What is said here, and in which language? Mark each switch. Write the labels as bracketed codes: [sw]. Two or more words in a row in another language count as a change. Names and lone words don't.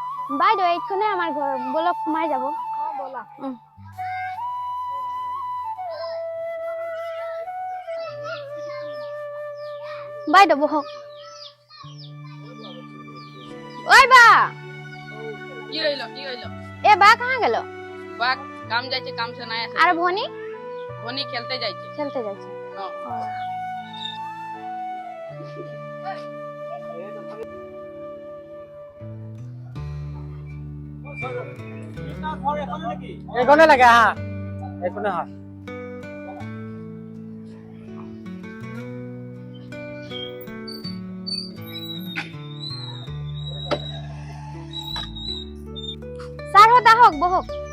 [as] বাইদেউ এইখনে আমাৰ ঘৰ, বলক সোমাই যাব। ব'লা। বাইদেউ বহক। ওই বা [bn] কি হইলো [as] এ বা कहाँ গেল? বাক কাম যাইছে, কাম সে নাই আসে। আর ভনি ভনি খেলতে যাইছে। [bn] খেলতে যাচ্ছে। [as] এইখনে লাগে হা, এইখনে হা। স্যার হত আহক, বহক।